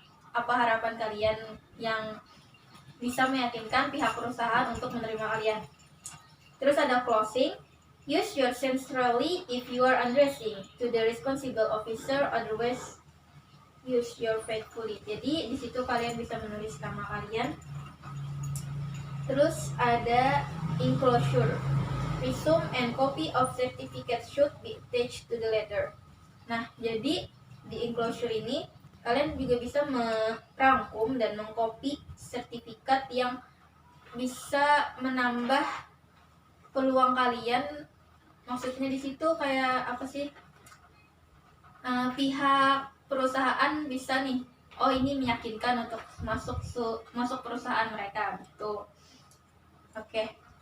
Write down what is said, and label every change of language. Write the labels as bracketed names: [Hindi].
[Indonesian] Apa harapan kalian yang bisa meyakinkan pihak perusahaan untuk menerima kalian. Terus ada closing. [English] Use your sincerely if you are addressing to the responsible officer, otherwise use your faithfully. [Indonesian] Jadi di situ kalian bisa menulis nama kalian. Terus ada enclosure. [English] Resume and copy of certificate should be attached to the letter. [Indonesian] Nah, jadi di enclosure ini kalian juga bisa merangkum dan mengcopy sertifikat yang bisa menambah peluang kalian. Maksudnya di situ kayak apa sih? Pihak perusahaan bisa nih, oh ini meyakinkan untuk masuk perusahaan mereka gitu. Oke.